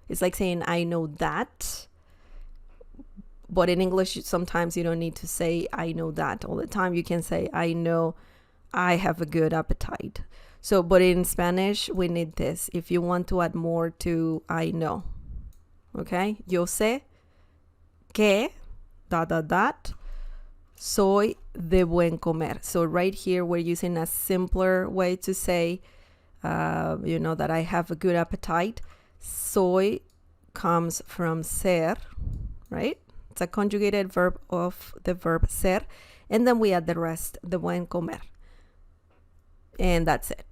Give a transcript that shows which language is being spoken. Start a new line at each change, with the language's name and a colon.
English: It's like saying I know that. But in English, sometimes you don't need to say I know that all the time. You can say I know I have a good appetite. So, but in Spanish, we need this if you want to add more to I know. Okay?
Spanish: Yo sé que, soy de buen comer.
English: So right here, we're using a simpler way to say, you know, that I have a good appetite. Soy comes from ser, right? It's a conjugated verb of the verb ser. And then we add the rest,
Spanish: de buen comer.
English: And that's it.